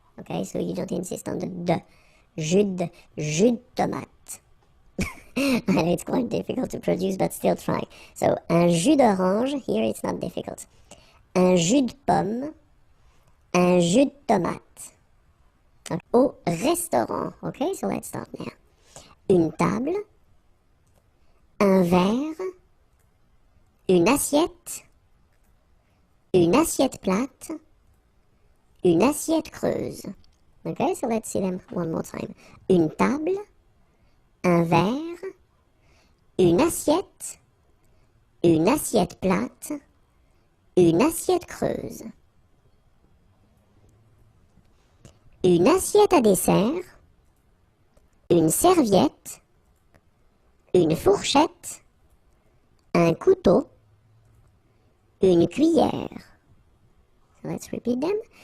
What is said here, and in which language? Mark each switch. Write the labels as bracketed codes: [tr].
[en] Okay, so you don't insist on the d. [fr] Jus de tomate. [en] I know it's quite difficult to produce, but still try. So, [fr] un jus d'orange, [en] here it's not difficult. [fr] Un jus de pomme, un jus de tomate. Okay. Au restaurant, [en] okay, so let's start now. [fr] Une table, un verre, une assiette plate, une assiette creuse. [en] Okay, so let's see them one more time. [fr] Une table, un verre, une assiette plate, une assiette creuse. Une assiette à dessert, une serviette, une fourchette, un couteau, une cuillère. [en] So let's repeat them.